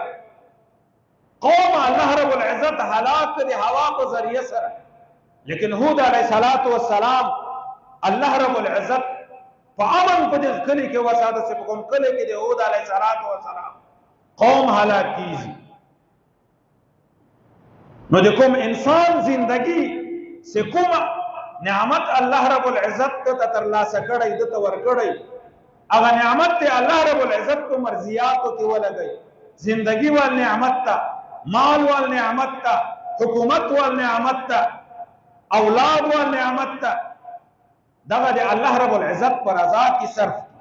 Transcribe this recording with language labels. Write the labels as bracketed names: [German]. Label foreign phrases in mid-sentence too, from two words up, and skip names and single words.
[Pashto] قوم الله رب العزت هلاک د هوا په ذریعه سره، لیکن هود [Arabic] علیه السلام [Pashto] الله رب العزت په امن په دې کلی کې وساده چې په کوم کلی کې د هود [Arabic] علیه السلام [Pashto] قوم هلاک کیږي. نو د کوم انسان زندگی سے کوم نعمت الله رب العزت ته ترلاسه کړی د ته ورکړی، هغه نعمت ته الله رب العزت په مرضیاتو کې ولګي. زندگی وال نعمت ته، مال وال نعمت ته، حکومت وال نعمت ته، اولاد وال نعمت ته، دغه د الله رب العزت پر رضا کې صرف.